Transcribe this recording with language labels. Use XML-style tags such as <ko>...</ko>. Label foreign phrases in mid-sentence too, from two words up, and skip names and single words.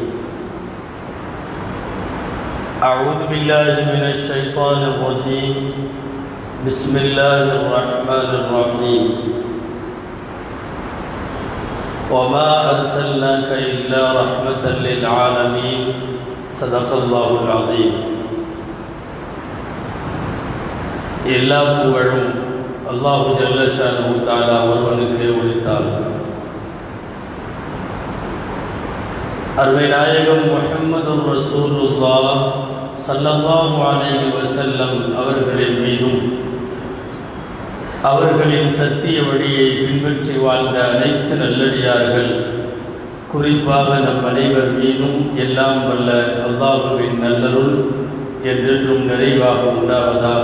<ar>أعوذ بالله من الشيطان الرجيم بسم الله الرحمن الرحيم وما أرسلناك إلا رحمة للعالمين صدق الله العظيم.</ar> <ta>எல்லா புகழும்</ta> <ar>الله جل شأنه تعالى</ar> <ta>ஒருவனுக்கே உரித்தாகும். அருமை நாயகம் முஹம்மதுர்</ta> <ar>رسول الله صلى الله عليه وسلم</ar> <ta>அவர்களின் மீதும் அவர்களின் சத்திய வழியை பின்பற்றி வாழ்ந்த அனைத்து நல்லடியார்கள், குறிப்பாக நம் அனைவர் மீதும் எல்லாம் வல்ல அல்லாஹுவின் நல்லருள் என்றென்றும் நிறைவாக உண்டாவதாக.</ta>